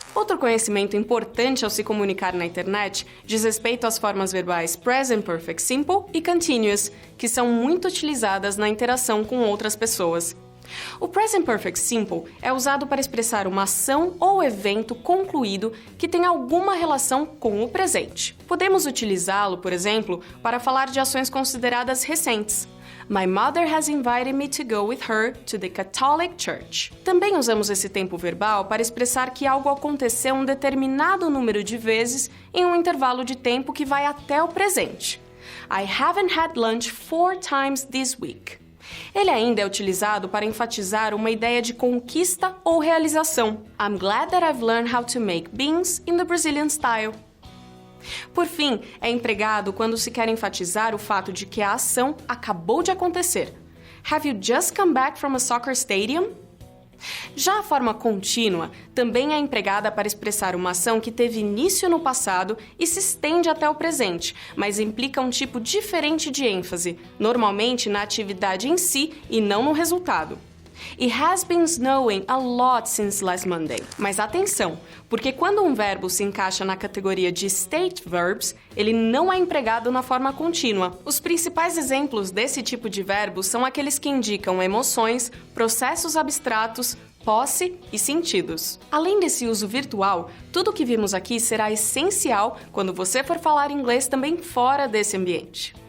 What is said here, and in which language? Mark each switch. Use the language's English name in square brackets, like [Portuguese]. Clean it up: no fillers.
[Portuguese] Outro conhecimento importante ao se comunicar na internet diz respeito às formas verbais Present Perfect Simple e Continuous, que são muito utilizadas na interação com outras pessoas. O Present Perfect Simple é usado para expressar uma ação ou evento concluído que tem alguma relação com o presente. Podemos utilizá-lo, por exemplo, para falar de ações consideradas recentes. [English] My mother has invited me to go with her to the Catholic Church. [Portuguese] Também usamos esse tempo verbal para expressar que algo aconteceu um determinado número de vezes em um intervalo de tempo que vai até o presente. [English] I haven't had lunch 4 times this week. [Portuguese] Ele ainda é utilizado para enfatizar uma ideia de conquista ou realização. [English] I'm glad that I've learned how to make beans in the Brazilian style. [Portuguese] Por fim, é empregado quando se quer enfatizar o fato de que a ação acabou de acontecer. [English] Have you just come back from a soccer stadium? [Portuguese] Já a forma contínua também é empregada para expressar uma ação que teve início no passado e se estende até o presente, mas implica um tipo diferente de ênfase, normalmente na atividade em si e não no resultado. [English] It has been snowing a lot since last Monday. [Portuguese] Mas atenção, porque quando um verbo se encaixa na categoria de state verbs, ele não é empregado na forma contínua. Os principais exemplos desse tipo de verbo são aqueles que indicam emoções, processos abstratos, posse e sentidos. Além desse uso virtual, tudo o que vimos aqui será essencial quando você for falar inglês também fora desse ambiente.